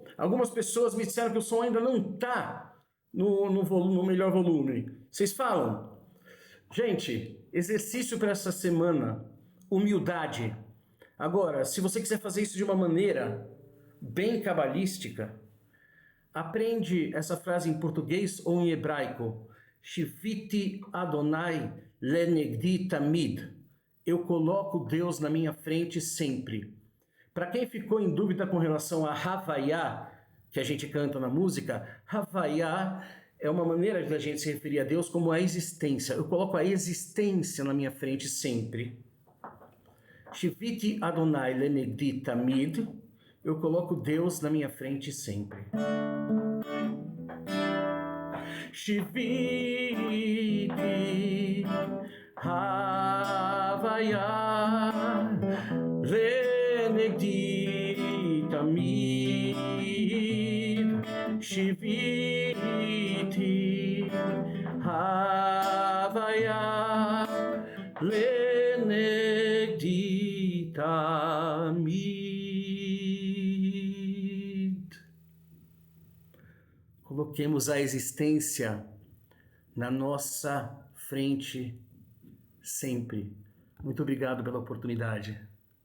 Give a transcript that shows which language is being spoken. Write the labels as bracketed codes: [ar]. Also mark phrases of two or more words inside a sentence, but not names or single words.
[pt] Algumas pessoas me disseram que o som ainda não está no melhor volume. Vocês falam? Gente, exercício para essa semana, humildade. Agora, se você quiser fazer isso de uma maneira bem cabalística, aprende essa frase em português ou em hebraico. [he] שיויתי אדוני לנגדי תמיד. [pt] Eu coloco Deus na minha frente sempre. Para quem ficou em dúvida com relação a Havaiá, que a gente canta na música, Havaiá é uma maneira de a gente se referir a Deus como a existência. Eu coloco a existência na minha frente sempre. [he] שיויתי אדוני לנגדי תמיד. [pt] Eu coloco Deus na minha frente sempre. [he] שיויתי הוויה לנגדי תמיד. שיויתי הוויה לנגדי תמיד. [pt] Coloquemos a existência na nossa frente sempre. Muito obrigado pela oportunidade.